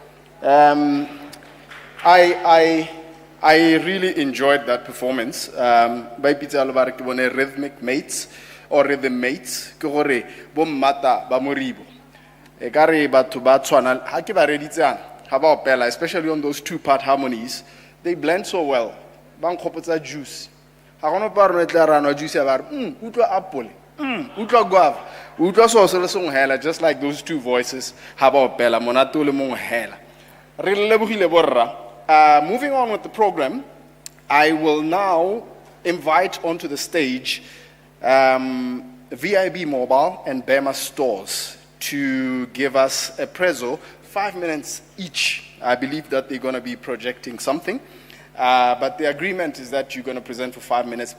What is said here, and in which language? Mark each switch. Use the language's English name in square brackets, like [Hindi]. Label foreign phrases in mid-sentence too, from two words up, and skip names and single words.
[English] I really enjoyed that performance. [Tswana] Ba ipitsa lo ba re ke bone [English] rhythmic mates or rhythm mates [Tswana] ke gore bo mmata ba moribo e ka re batho ba tshwana ha ke ba reditsana ha ba opela, [English] especially on those two-part harmonies. They blend so well. [Tswana] Ba nkgopotsa Juice. Ha gona pa rona tla rana Juice ya ba re utlwa apple, utlwa guava, utlwa so se le song hela, [English] just like those two voices [Tswana] ha ba opela monate o le mong hela. Re lebogile borra. [English] Moving on with the program, I will now invite onto the stage VIB Mobile and Bema Stores to give us a prezzo, 5 minutes each. I believe that they're going to be projecting something, but the agreement is that you're going to present for 5 minutes.